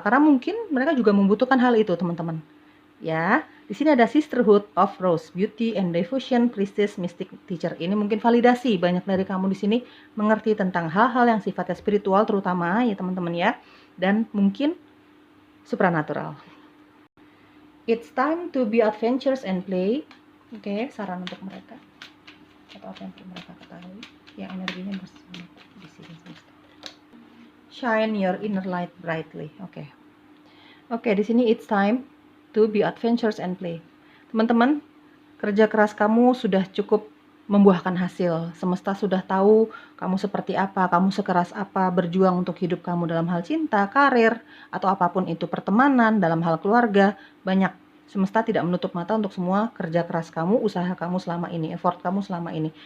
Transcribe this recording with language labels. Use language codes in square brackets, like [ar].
[id] Karena mungkin mereka juga membutuhkan hal itu, teman-teman. Ya, di sini ada Sisterhood of Rose, Beauty and Devotion, Priestess, Mystic Teacher. Ini mungkin validasi banyak dari kamu di sini mengerti tentang hal-hal yang sifatnya spiritual terutama ya teman-teman ya, dan mungkin supranatural. [en] It's time to be adventurous and play. [id] Oke, saran untuk mereka. Atau apa yang perlu mereka ketahui? Yang energinya bersama di sini. [en] Shine your inner light brightly. [id] Oke, di sini [en] it's time to be adventurous and play. [id] Teman-teman, kerja keras kamu sudah cukup membuahkan hasil. Semesta sudah tahu kamu seperti apa, kamu sekeras apa berjuang untuk hidup kamu dalam hal cinta, karir, atau apapun itu, pertemanan, dalam hal keluarga. Banyak. Semesta tidak menutup mata untuk semua kerja keras kamu, usaha kamu selama ini, effort kamu selama ini.